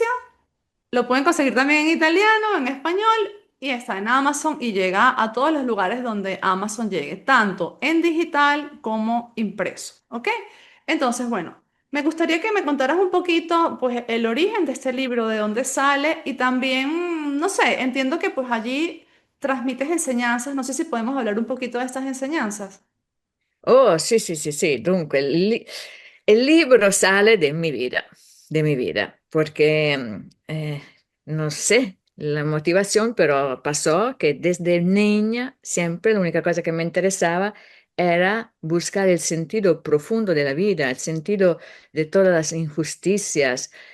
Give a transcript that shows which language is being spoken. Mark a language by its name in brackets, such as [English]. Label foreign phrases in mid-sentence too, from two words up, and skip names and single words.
[Spanish] Lo pueden conseguir también en italiano, en español y está en Amazon y llega a todos los lugares donde Amazon llegue, tanto en digital como impreso. ¿Ok? Entonces, bueno, me gustaría que me contaras un poquito, pues, el origen de este libro, de dónde sale y también, no sé, entiendo que pues allí transmites enseñanzas. No sé si podemos hablar un poquito de estas enseñanzas. [Italian] Oh, sì, sì, sì, sì. Dunque, il libro [Spanish] sale de mi vida, porque no sé la motivación, pero pasó que desde niña siempre la única cosa que me interesaba era buscar el sentido profundo de la vida, el sentido de todas las injusticias,